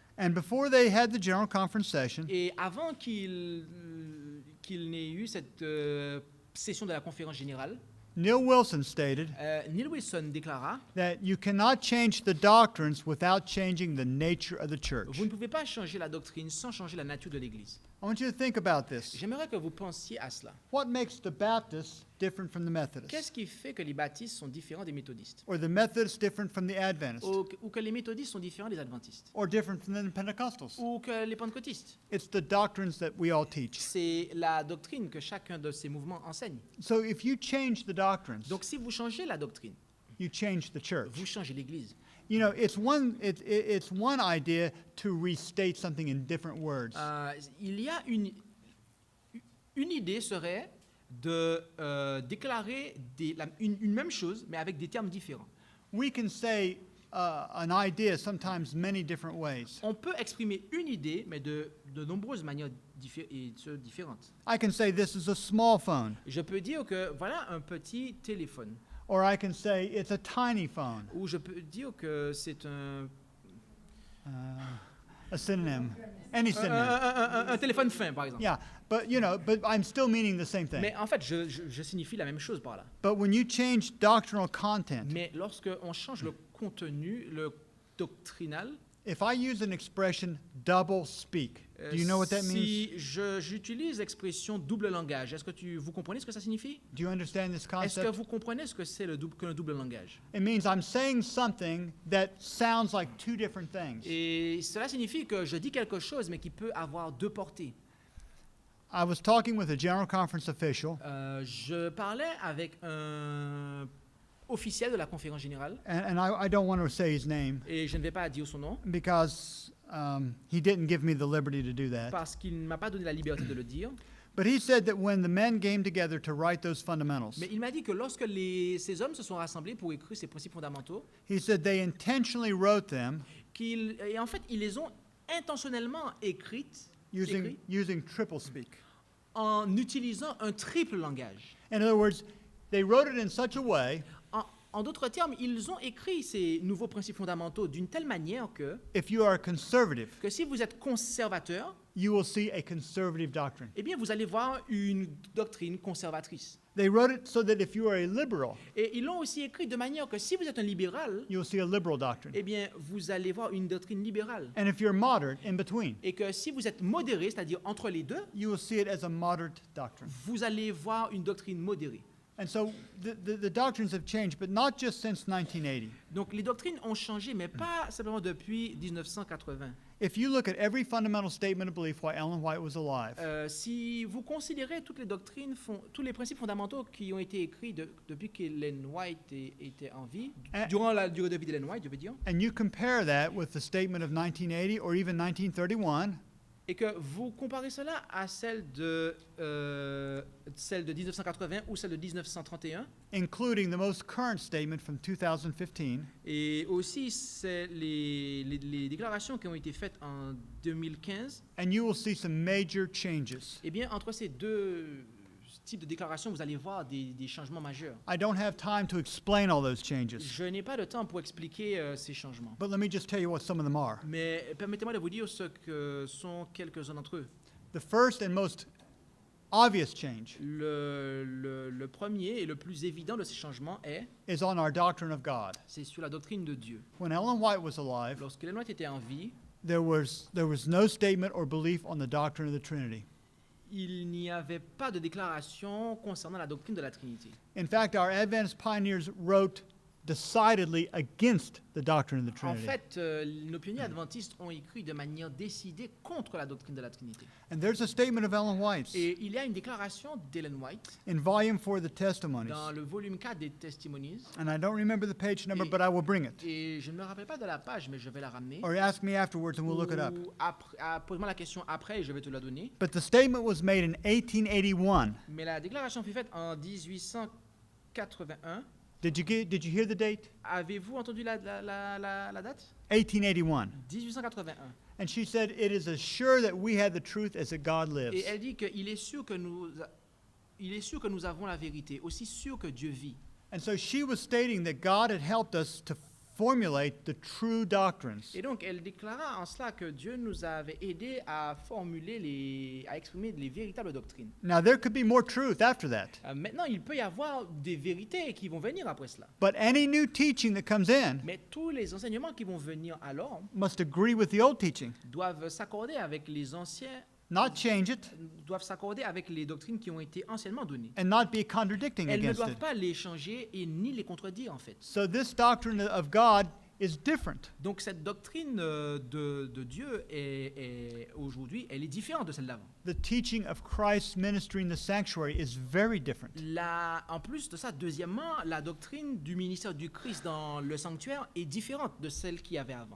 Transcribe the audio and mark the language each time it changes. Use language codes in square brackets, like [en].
[en] And before they had the General Conference session, [fr] Et avant qu'il n'ait eu cette session de la conférence générale, [en] Neil Wilson stated [fr] Neil Wilson déclara [en] that you cannot change the doctrines without changing the nature of the church. [fr] « Vous ne pouvez pas changer la doctrine sans changer la nature de l'Église. [en] I want you to think about this. [fr] J'aimerais que vous pensiez à cela. [en] What makes the Baptists different from the Methodists? [fr] Qu'est-ce qui fait que les baptistes sont différents des méthodistes? [en] Or the Methodists different from the Adventists? [fr] Ou que les méthodistes sont différents des adventistes? [en] Or different from the Pentecostals? [fr] Ou que les pentecôtistes? [en] It's the doctrines that we all teach. [fr] C'est la doctrine que chacun de ces mouvements enseigne. [en] So if you change the doctrines, [fr] Donc si vous changez la doctrine, [en] you change the church. [fr] vous changez l'Église. [en] You know, it's one idea to restate something in different words. [fr] Il y a une idée serait de déclarer une même chose, mais avec des termes différents. [en] We can say an idea sometimes many different ways. [fr] On peut exprimer une idée, mais de nombreuses manières différentes. [en] I can say this is a small phone, [fr] Je peux dire que voilà un petit téléphone, [en] or I can say it's a tiny phone, [fr] ou je peux dire que c'est [en] a synonym, any synonym. [fr] un téléphone fin, par exemple. [en] Yeah, but I'm still meaning the same thing. [fr] Mais en fait, je signifie la même chose par là. [en] But when you change doctrinal content, [fr] Mais lorsque on change le contenu, le doctrinal, [en] if I use an expression double speak, do you know what that means? [fr] si j'utilise l'expression double langage, est-ce que vous comprenez ce que ça signifie? [en] Do you understand this [fr] Est-ce que [en] concept? [fr] vous comprenez ce que c'est qu'un double langage? [en] It means I'm saying something that sounds like two different things. [fr] Et cela signifie que je dis quelque chose, mais qui peut avoir deux portées. [en] I was talking with a General Conference official, [fr] Je parlais avec un officiel de la conférence générale, [en] and I don't want to say his name [fr] et je ne vais pas dire son nom, [en] because he didn't give me the liberty to do that. [fr] parce qu'il ne m'a pas donné la liberté de le dire. [en] But he said that when the men came together to write those fundamentals, [fr] Mais il m'a dit que lorsque ces hommes se sont rassemblés pour écrire ces principes fondamentaux, [en] he said they intentionally wrote them [fr] et en fait, ils les ont intentionnellement écrits [en] using triple speak. [fr] en utilisant un triple langage. [en] In other words, they wrote it in such a way, [fr] En d'autres termes, ils ont écrit ces nouveaux principes fondamentaux d'une telle manière [en] if you are conservative, [fr] que si vous êtes conservateur, [en] you will see a conservative doctrine. [fr] eh bien, vous allez voir une doctrine conservatrice. [en] They wrote it so that if you are a liberal, [fr] Et ils l'ont aussi écrit de manière que si vous êtes un libéral, [en] you'll see a liberal doctrine. [fr] eh bien, vous allez voir une doctrine libérale. [en] And if you're moderate, in between, [fr] Et que si vous êtes modéré, c'est-à-dire entre les deux, [en] you will see it as a moderate doctrine. [fr] vous allez voir une doctrine modérée. [en] And so the doctrines have changed, but not just since 1980. [fr] Donc les doctrines ont changé, mais pas simplement depuis 1980. [en] If you look at every fundamental statement of belief why Ellen White was alive, [fr] Si vous considérez toutes les doctrines, tous les principes fondamentaux qui ont été écrits depuis qu'Ellen White était en vie, durant la durée de vie d'Ellen White, je veux dire, [en] and you compare that with the statement of 1980 or even 1931, [fr] et que vous comparez cela à celle de 1980 ou celle de 1931, [en] including the most current statement from 2015, [fr] et aussi c'est les déclarations qui ont été faites en 2015, [en] and you will see some major changes. [fr] eh bien, entre ces deux types de déclarations, vous allez voir des changements majeurs. [en] I don't have time to explain all those changes, [fr] Je n'ai pas de temps pour expliquer ces changements. [en] but let me just tell you what some of them are. [fr] Mais permettez-moi de vous dire ce que sont quelques-uns d'entre eux. [en] The first and most obvious change [fr] Le premier et le plus évident de ces changements [en] is on our doctrine of God. [fr] c'est sur la doctrine de Dieu. [en] When Ellen White was alive, [fr] Lorsqu'Ellen White était en vie, [en] there was no statement or belief on the doctrine of the Trinity. [fr] il n'y avait pas de déclaration concernant la doctrine de la Trinité. [en] In fact, our Adventist pioneers wrote decidedly against the doctrine of the [fr] En [en] Trinity. [fr] fait, nos pionniers adventistes ont écrit de manière décidée contre la doctrine de la Trinité. [en] And there's a statement of Ellen White's [fr] Et il y a une déclaration d'Ellen White [en] in volume 4 of the Testimonies. [fr] dans le volume 4 des Testimonies. [en] And I don't remember the page number, but I will bring it. [fr] Et je ne me rappelle pas de la page, mais je vais la ramener. [en] Or ask me afterwards and we'll look it up. [fr] Ou pose-moi la question après et je vais te la donner. [en] But the statement was made in 1881. [fr] Mais la déclaration fut faite en 1881. [en] Did you hear the date? [fr] Avez-vous entendu la date? [en] 1881. [fr] 1881. [en] And she said, "It is assured that we have the truth as that God lives." [fr] Et elle dit qu'il est sûr que nous avons la vérité, aussi sûr que Dieu vit. [en] And so she was stating that God had helped us to formulate the true doctrines. [fr] Et donc elle déclara en cela que Dieu nous avait aidés à à exprimer les véritables doctrines. [en] Now there could be more truth after that. [fr] Maintenant, il peut y avoir des vérités qui vont venir après cela. [en] But any new teaching that comes in [fr] Mais tous les enseignements qui vont venir alors [en] must agree with the old teaching. [fr] doivent s'accorder avec les anciens [en] not change it, [fr] doivent s'accorder avec les doctrines qui ont été anciennement données. [en] and not be contradicting [fr] Elles ne [en] against [fr] doivent [en] it. [fr] pas les changer et ni les contredire en fait. [en] So this doctrine of God is different. [fr] Donc cette doctrine de Dieu aujourd'hui, elle est différente de celle d'avant. [en] The teaching of Christ's ministry in the sanctuary is very different. [fr] En plus de ça, deuxièmement, la doctrine du ministère du Christ dans le sanctuaire est différente de celle qu'il y avait avant.